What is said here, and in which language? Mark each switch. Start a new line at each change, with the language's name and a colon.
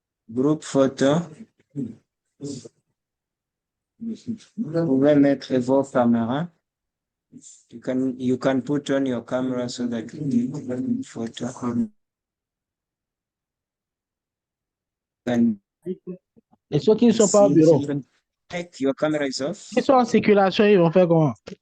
English: Group photo.
French: Vous pouvez mettre vos caméras.
English: You can put on your camera so that you can photo.
French: Et ceux qui ne sont pas au bureau.
English: Your camera is off.
French: Ils sont en circulation, ils vont faire comment?